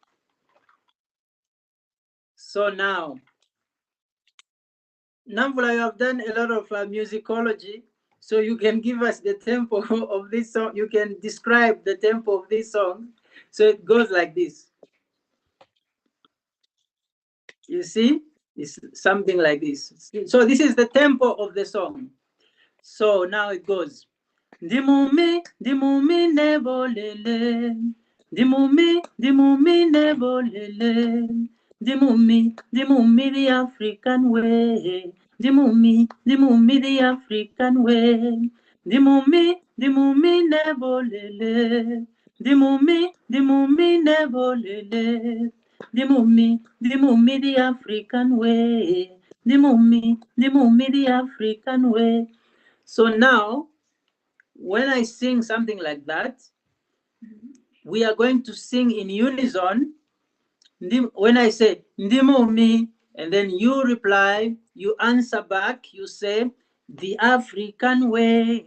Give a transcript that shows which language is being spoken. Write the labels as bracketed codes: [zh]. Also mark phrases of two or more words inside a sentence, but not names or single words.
[en] So now, Namvula, you have done a lot of musicology, so you can give us the tempo of this song. You can describe the tempo of this song. So it goes like this. You see? It's something like this. So this is the tempo of the song. So now it goes. Dimumi, dimumi nebo lele. Dimumi nebo lele. Dimumi the African way. Dimumi the African way. Dimumi nebo lele. Dimumi nebo lele. Dimumi the African way. Dimumi the African way. So now, when I sing something like that, we are going to sing in unison. When I say Ndimumi, and then you reply, you answer back, you say the African way.